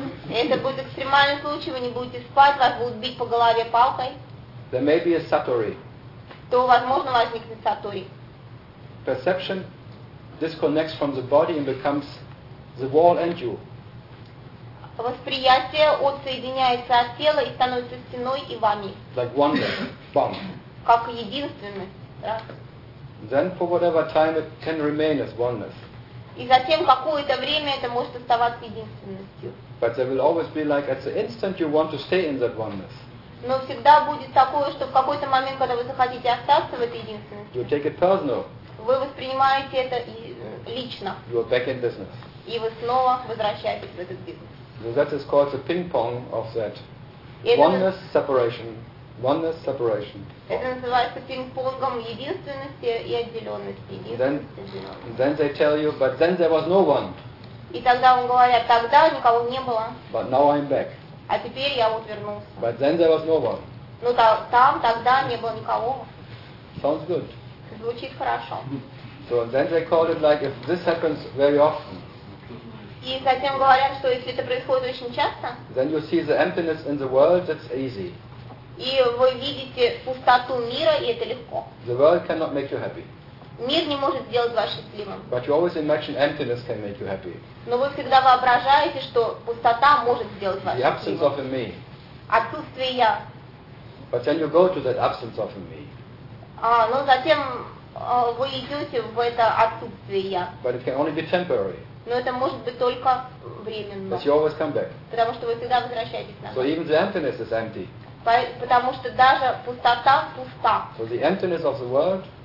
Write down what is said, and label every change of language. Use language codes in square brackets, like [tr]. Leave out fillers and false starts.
[ru] Это будет экстремальный случай, вы не будете спать, вас будут бить по голове палкой. [en] There may be a satori. [ru] То, возможно, возникнет сатори. [en] Perception disconnects from the body and becomes the wall and you. [ru] Восприятие отсоединяется от тела и становится стеной и вами. [en] Like oneness, bam. [ru] Как единственность, да? [en] Then for whatever time it can remain as oneness. [ru] И затем какое-то время это может оставаться единственностью. [en] But there will always be like at the instant you want to stay in that oneness. [ru] Но всегда будет такое, что в какой-то момент, когда вы захотите остаться в этой единственности, [en] you take it personal. [ru] Вы воспринимаете это лично. [en] You are back in business. [ru] И вы снова возвращаетесь в этот бизнес. [en] So that is called the ping-pong of that. Oneness, separation. Oneness, separation. [ru] Это называется пинг-понгом единственности и отделенности. [en] Then they tell you, but then there was no one. [ru] И тогда он говорит, тогда никого не было. [en] But now I'm back. [ru] А теперь я вот вернулся. [en] But then there was no one. [ru] Ну там тогда не было никого. [en] Sounds good. [ru] Звучит хорошо. [en] So then they call it like if this happens very often. [ru] И затем говорят, что если это происходит очень часто. [en] Then you see the emptiness in the world. That's easy. [ru] И вы видите пустоту мира, и это легко. [en] The world cannot make you happy. [ru] Мир не может сделать вас счастливым. [en] But you always imagine emptiness can make you happy. [ru] Но вы всегда воображаете, что пустота может сделать вас счастливым. [en] The absence of a me. [ru] Отсутствие я. [en] But then you go to that absence of a me. [ru] Но затем вы идете в это отсутствие я. [en] But it can only be temporary. [ru] Но это может быть только временно. [en] But you always come back. [ru] Потому что вы всегда возвращаетесь назад. [en] So even the emptiness is empty. [ru] Потому что даже пустота пуста. [en] So the emptiness of the world.